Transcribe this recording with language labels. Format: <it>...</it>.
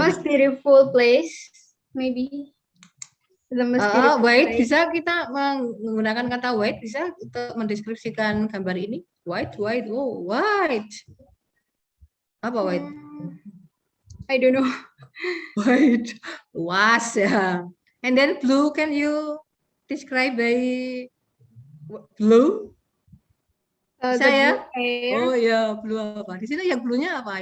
<en>most beautiful place, maybe. The most beautiful White, place.</en> <id>bisa kita menggunakan kata white, bisa untuk mendeskripsikan gambar ini.</id> <en>White, oh white. Apa white? I don't know.</en> <id>White, luas ya.</id> <en>And then blue, can you describe by blue? The</en> <id>Saya?</id> <en>blue air.</en> <id>Oh ya, blue apa? Di sini yang blue-nya apa?</id>